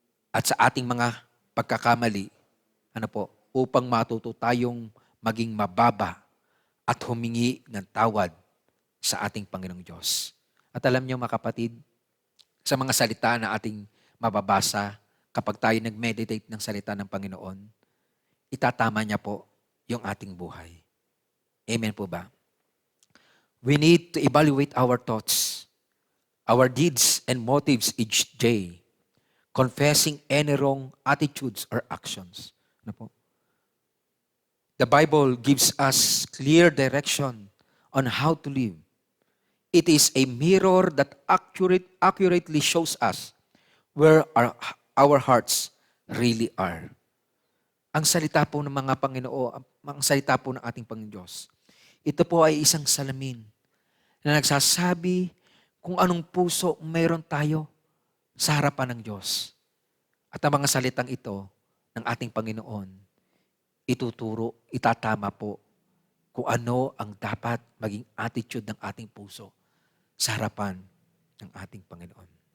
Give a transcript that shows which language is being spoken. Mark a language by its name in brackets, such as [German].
[Filipino] At sa ating mga pagkakamali, upang matuto tayong maging mababa at humingi ng tawad sa ating Panginoong Diyos. At alam niyo, mga kapatid, sa mga salita na ating mababasa kapag tayo nag-meditate ng salita ng Panginoon, itatama niya po yung ating buhay. Amen po ba? [English] We need to evaluate our thoughts, our deeds and motives each day, confessing any wrong attitudes or actions. The Bible gives us clear direction on how to live. It is a mirror that accurately shows us where our hearts really are. [Filipino] Ang salita po ng mga Panginoon, ang salita po ng ating Panginoon Diyos, ito po ay isang salamin na nagsasabi kung anong puso mayroon tayo sa harapan ng Diyos. At ang mga salitang ito ng ating Panginoon, ituturo, itatama po kung ano ang dapat maging attitude ng ating puso sa harapan ng ating Panginoon.